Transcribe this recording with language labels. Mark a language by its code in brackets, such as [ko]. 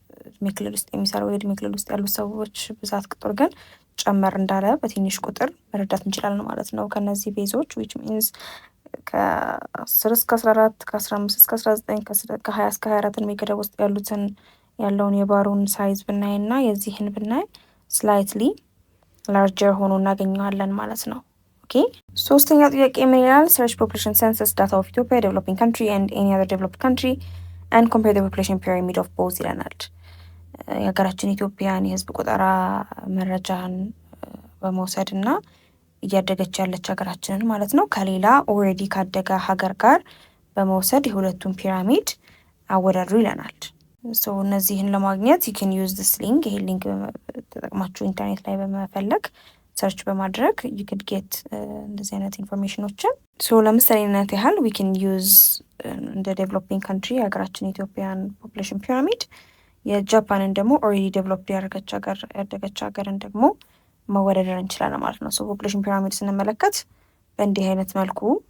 [am] እድሜ ክልል ውስጥ የሚሰራው የእድሜ ክልል ውስጥ ያሉ ሰዎች ብዛት ቁጥር ግን ጨመር እንዳለ በትንሽ ቁጥር መረዳት እንችላለን ማለት ነው። ከነዚህ ቤዞች [en] which means [am] ከ10 እስከ 14 ከ15 እስከ 19 ከ20 እስከ 24 እድሜ ገደብ ውስጥ ያለውን የባሩን ሳይዝ ብናይ እና የዚህን ብናይ ስላይትሊ ላርጀር ሆኖ እናገኘዋለን ማለት ነው። ኦኬ ሶስተኛው ጥያቄ ምን ይላል? [en] search population census data of Ethiopia, developing country and any other developed country and compare the population pyramid of both ይለናል። [am] የሀገራችን ኢትዮጵያን የህዝብ ቁጠራ መረጃን በመውሰድ እና እያደገች ያለች ሀገራችንን ማለት ነው ከሌላ ኦልሬዲ ካደገ ሀገር ጋር በመውሰድ የሁለቱን ፒራሚድ አወዳድሩ ይለናል። እነዚህን ለማግኘት [en] ዩ ካን ዩዝ ዲስ ሊንክ። [am] ይሄ ሊንክ ተጠቅማችሁ ኢንተርኔት ላይ በመፈለግ ሰርች በማድረግ [en] ዩ ኩድ ጌት [am] እንደዚህ አይነት ኢንፎርሜሽኖችን። ለምሳሌነት ያህል ዊ ካን ዩዝ እንደ ዴቨሎፒንግ ካንትሪ የሀገራችን ኢትዮጵያን ፖፑሌሽን ፒራሚድ፣ የጃፓንን ደግሞ ኦልሬዲ ዴቨሎፕድ ያደገች ሀገርን ደግሞ መወዳደር እንችላለን ማለት ነው። ፖፑሌሽን ፒራሚድ ስንመለከት በእንዲህ አይነት መልኩ